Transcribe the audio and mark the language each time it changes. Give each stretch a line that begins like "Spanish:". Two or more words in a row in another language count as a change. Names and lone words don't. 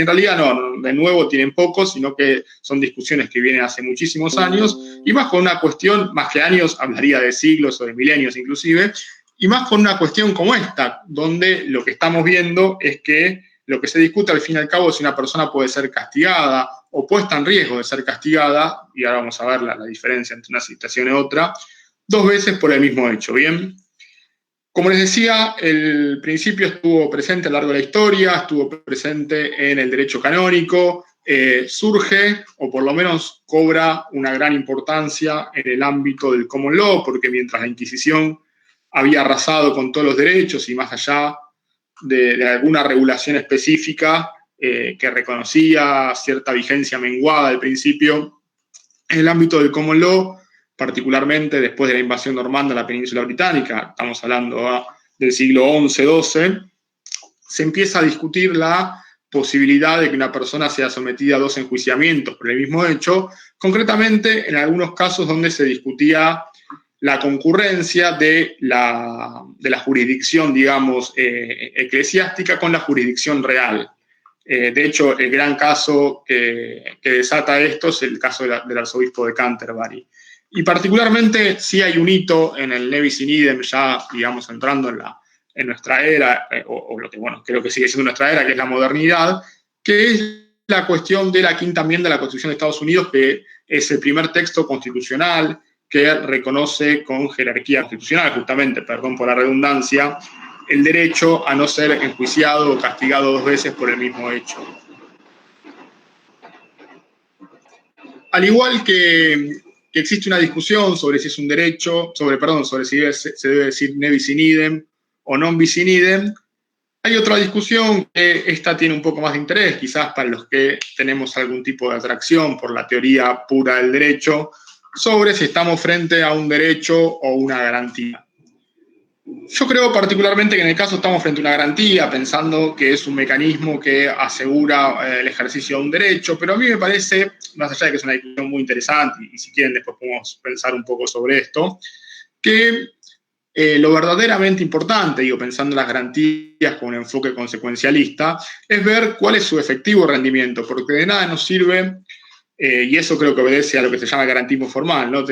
Spanish: realidad no, de nuevo tienen poco, sino que son discusiones que vienen hace muchísimos años, y más con una cuestión, más que años, hablaría de siglos o de milenios inclusive, y más con una cuestión como esta, donde lo que estamos viendo es que lo que se discute al fin y al cabo es si una persona puede ser castigada o puesta en riesgo de ser castigada, y ahora vamos a ver la diferencia entre una situación y otra, 2 veces por el mismo hecho, ¿bien? Como les decía, el principio estuvo presente a lo largo de la historia, estuvo presente en el derecho canónico, surge, o por lo menos cobra una gran importancia en el ámbito del
English: common law,
Spanish: porque mientras la Inquisición había arrasado con todos los derechos y más allá de alguna regulación específica que reconocía cierta vigencia menguada al principio, en el ámbito del
English: common law,
Spanish: particularmente después de la invasión normanda a la península británica, estamos hablando del siglo XI-XII, se empieza a discutir la posibilidad de que una persona sea sometida a 2 enjuiciamientos por el mismo hecho, concretamente en algunos casos donde se discutía la concurrencia de la jurisdicción, digamos, eclesiástica con la jurisdicción real. De hecho, el gran caso que desata esto es el caso del arzobispo de Canterbury. Y particularmente sí hay un hito en el
Latin: Nevis in idem,
Spanish: ya, digamos, entrando en nuestra era, o lo que, bueno, creo que sigue siendo nuestra era, que es la modernidad, que es la cuestión de la quinta enmienda de la Constitución de Estados Unidos, que es el primer texto constitucional que reconoce con jerarquía constitucional, justamente, perdón por la redundancia, el derecho a no ser enjuiciado o castigado 2 veces por el mismo hecho. Al igual que existe una discusión sobre si es un derecho, sobre si se debe decir
Latin: nevis in idem
Spanish: o
Latin: non bis in idem,
Spanish: hay otra discusión que esta tiene un poco más de interés, quizás para los que tenemos algún tipo de atracción por la teoría pura del derecho, sobre si estamos frente a un derecho o una garantía. Yo creo particularmente que en el caso estamos frente a una garantía, pensando que es un mecanismo que asegura el ejercicio de un derecho, pero a mí me parece, más allá de que es una discusión muy interesante, y si quieren después podemos pensar un poco sobre esto, que lo verdaderamente importante, digo, pensando en las garantías con un enfoque consecuencialista, es ver cuál es su efectivo rendimiento, porque de nada nos sirve, y eso creo que obedece a lo que se llama garantismo formal, ¿no?